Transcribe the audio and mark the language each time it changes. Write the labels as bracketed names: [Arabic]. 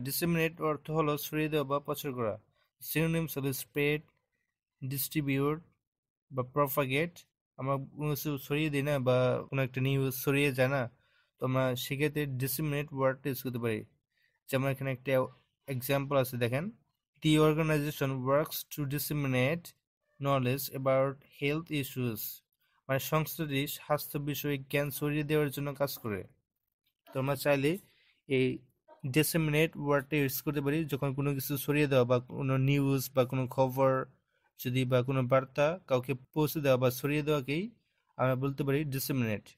[Bangla] Disseminate অর্থ হলো ছড়িয়ে দেওয়া বা প্রচার করা। সিনোনিমস হলো স্প্রেড, ডিস্ট্রিবিউট বা প্রপাগেট। আমরা কোনো কিছু ছড়িয়ে দিই না বা কোনো একটা নিউজ ছড়িয়ে যায় না, তো আমরা সেক্ষেত্রে ডিসেমিনেট ওয়ার্ডটা ইউজ করতে পারি। যেমন এখানে একটা এক্সাম্পল আছে দেখেন, [English] The organization works to disseminate knowledge about health issues. [Bangla] মানে সংস্থাটি স্বাস্থ্য বিষয়ে জ্ঞান ছড়িয়ে দেওয়ার জন্য কাজ করে। তোমরা চাইলে এই disseminate ওয়ার্ডটা ইউজ করতে পারি যখন কোনো কিছু ছড়িয়ে দেওয়া বা কোনো নিউজ বা কোনো খবর যদি বা কোনো বার্তা কাউকে পৌঁছে দেওয়া বা ছড়িয়ে দেওয়াকেই আমরা বলতে পারি disseminate।